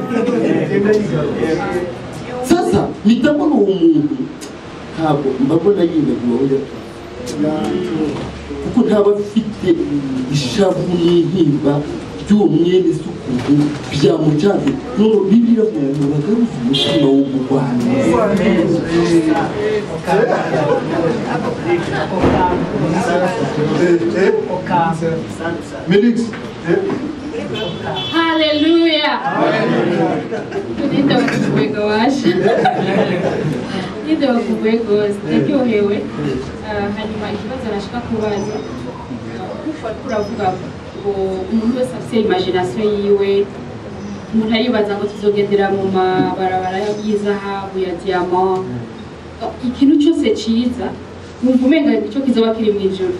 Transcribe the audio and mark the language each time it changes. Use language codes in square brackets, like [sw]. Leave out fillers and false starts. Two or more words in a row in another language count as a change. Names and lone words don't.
[rn] Sasa nitabona uwo muntu ntabwo mbabona yibagiwe aho yatuye kuko ntaba afite ishavu n'intimba by'uwo mwene isuku byamucanze none Bibiliya ngo bagaruze umutima w'umugwanyi. Hallelujah. [sw] Tunaenda kuweka washa. Ndio kuweka ndyohewe. [rn] Hanyuma ikibazo nashaka kubaza. Kuravuga ngo umuntu wese afite imagination yiwe. Umuntu aribaza ngo tuzogendera mu mabarabara y'izahabu ya diamant. Ikintu cyose cyiza numva umenga icyo kizoba kiri mu ijuru.